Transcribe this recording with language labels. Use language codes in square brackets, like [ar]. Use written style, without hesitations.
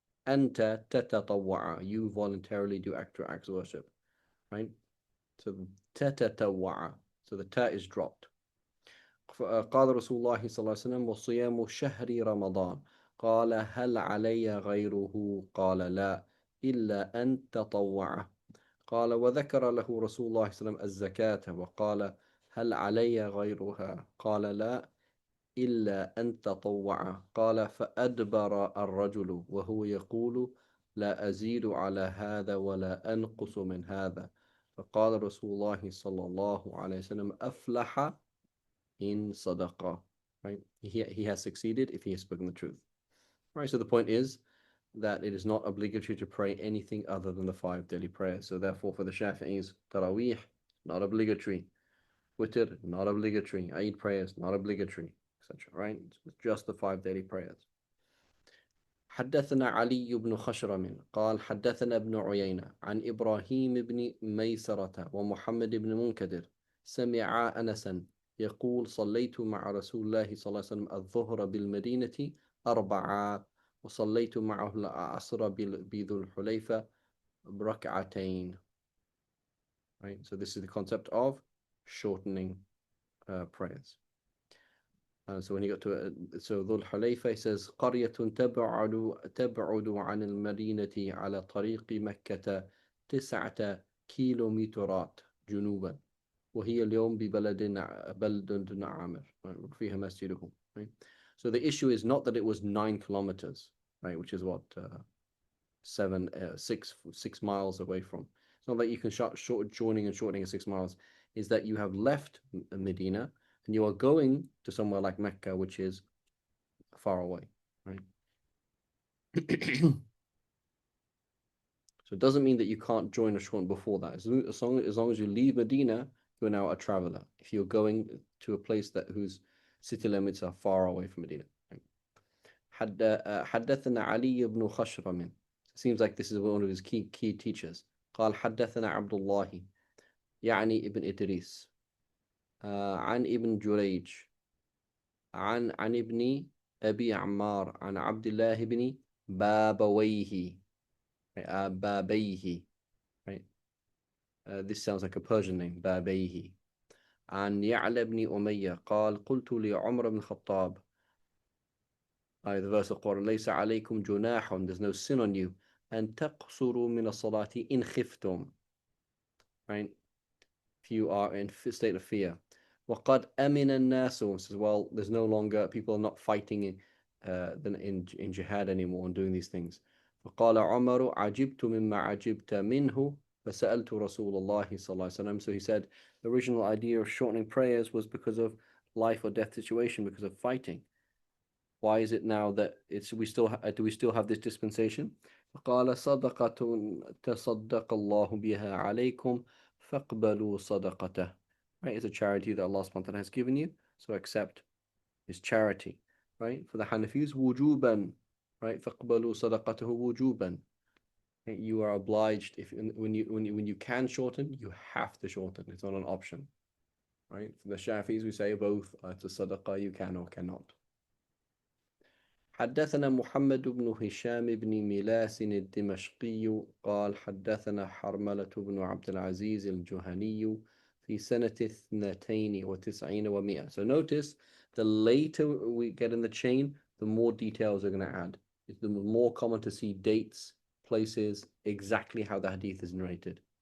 [ar] أنت تتطوع, [en] you voluntarily do extra acts of worship, right? So تتطوع, so the ta is dropped. [ar] قال رسول الله صلى الله عليه وسلم وصيام شهر رمضان. قال هل علي غيره؟ قال لا إلا أن تطوع. قال وذكر له رسول الله صلى الله عليه وسلم الزكاة وقال هل علي غيرها؟ قال لا إلا أن تطوع. قال فأدبر الرجل وهو يقول لا أزيد على هذا ولا أنقص من هذا. فقال رسول الله صلى الله عليه وسلم أفلح إن صدق. [en] right? He has succeeded if he has spoken the truth. Right, so the point is that it is not obligatory to pray anything other than the 5 daily prayers. So therefore, for the Shafi'is, Taraweeh, not obligatory. Witr, not obligatory. Eid prayers, not obligatory, etc. Right? It's just the 5 daily prayers. [ar] حدثنا علي بن خشرم قال حدثنا ابن عيينة عن إبراهيم بن ميسرة ومحمد بن منكدر سمع أنسا يقول صليت مع رسول الله صلى الله عليه وسلم الظهر بالمدينة 4 وصليت معه العصر بذو الحليفة بركعتين. [en] Right, so this is the concept of shortening prayers. So when you got to so ذو الحليفة, he says [ar] قرية تبعد عن المدينة على طريق مكة 9 كيلومترات جنوبا وهي اليوم بلد عامر فيها مسجدهم. [en] Right? So the issue is not that it was 9 kilometers, right, which is what 6 miles away from. It's not that you can joining and shortening 6 miles. Is that you have left Medina and you are going to somewhere like Mecca, which is far away, right? So it doesn't mean that you can't join a shorten before that. As long as you leave Medina, you're now a traveler. If you're going to a place that whose city limits are far away from Medina. [ar] حدثنا علي بن خشرم. [en] Seems like this is one of his key teachers. [ar] قال حدثنا عبد الله يعني ابن إدريس عن ابن جريج عن ابن أبي عمار عن عبد الله بن بابويه بابيه. [en] Right? This sounds like a Persian name, بابيه. [ar] عن يعلى بن أمية قال قلت لعمر بن الخطاب, [en] the verse of Quran, [ar] ليس عليكم جناح, [en] there's no sin on you, [ar] أن تقصروا من الصلاة إن خفتم, right? [en] If you are in a state of fear. [ar] وقد أمن الناس, [en] says, well, there's no longer, people are not fighting in jihad anymore and doing these things. [ar] فقال عمر عجبت مما عجبت منه فسألت رسول الله صلى الله عليه وسلم. [en] So he said the original idea of shortening prayers was because of life or death situation, because of fighting. Why is it now that do we still have this dispensation? [ar] فقال صدقة تصدق الله بها عليكم فاقبلوا صدقته. [en] Right, it's a charity that Allah subhanahu wa ta'ala has given you, so accept his charity. Right, for the Hanafis, wujuban. Right, [ar] فاقبلوا صدقته [en] wujuban. You are obliged, when you can shorten, you have to shorten. It's not an option. Right, for the Shafis, we say both. It's a sadaqah, you can or cannot. [ar] حدثنا محمد بن هشام بن ملاس الدمشقي قال حدثنا حرملة بن عبد العزيز الجهني في سنة 92 و100. [en] So notice, the later we get in the chain, the more details are going to add. It's the more common to see dates, places, exactly how the hadith is narrated.